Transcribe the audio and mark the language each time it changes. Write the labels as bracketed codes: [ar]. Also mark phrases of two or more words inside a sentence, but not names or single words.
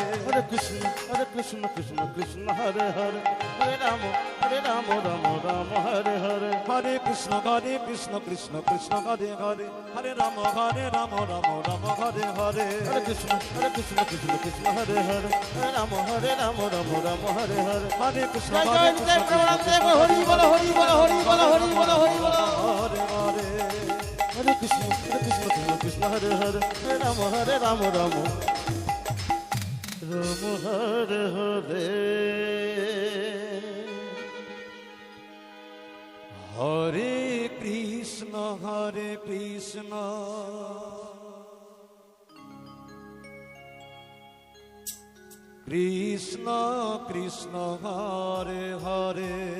[sa] Hare Krishna, Krishna Hare Hare, Hare Rama, Rama Hare Hare. Hare Krishna, Krishna Hare Hare, Hare Rama, Rama Hare Hare. Hare Krishna, Krishna Hare Hare, Hare Rama, Rama Hare Hare. Hare Krishna, [bn] জয় জয় নিতাই প্রণাম দেব, হরি বল হরি বল হরি বল হরি বল হরি বল। [sa] Hare Hare. Hare Krishna, Krishna Hare Hare, Hare Rama, Rama রাম হরে হরে হরে কৃষ্ণ কৃষ্ণ কৃষ্ণ হরে হরে